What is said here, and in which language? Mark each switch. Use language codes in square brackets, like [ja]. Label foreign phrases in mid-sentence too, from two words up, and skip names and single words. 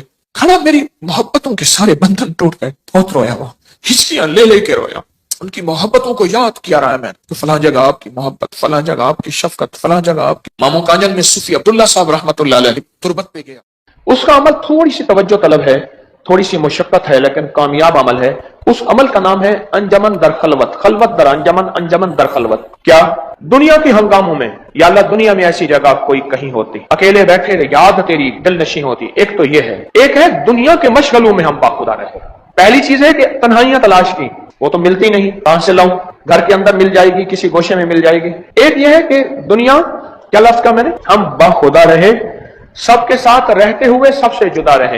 [ur] کھڑا میری محبتوں کے سارے بندھن ٹوٹ گئے، بہت رویا وہ، ہچکیاں لے لے کے رویا. ان کی محبتوں کو یاد کیا رہا ہے میں تو فلاں جگہ آپ کی محبت، فلاں جگہ آپ کی شفقت، فلاں جگہ آپ کی. ماموں کانجن میں صوفی عبداللہ صاحب رحمۃ اللہ علیہ تربت پہ گیا. اس کا عمل تھوڑی سی توجہ طلب ہے، تھوڑی سی مشقت ہے، لیکن کامیاب عمل ہے. اس عمل کا نام ہے [fa] انجمن در خلوت، خلوت در انجمن، انجمن در خلوت. [ur] کیا؟ دنیا کے ہنگاموں میں یا اللہ دنیا میں ایسی جگہ کوئی کہیں ہوتی، اکیلے بیٹھے یاد تیری دل نشیں ہوتی. ایک تو یہ ہے، ایک ہے دنیا کے مشغلوں میں ہم باخدا رہے. پہلی چیز ہے کہ تنہائیاں تلاش کی، وہ تو ملتی نہیں، کہاں سے لاؤں؟ گھر کے اندر مل جائے گی، کسی گوشے میں مل جائے گی. ایک یہ ہے کہ دنیا، کیا لفظ کا میں نے، ہم باخدا رہے، سب کے ساتھ رہتے ہوئے سب سے جدا رہے.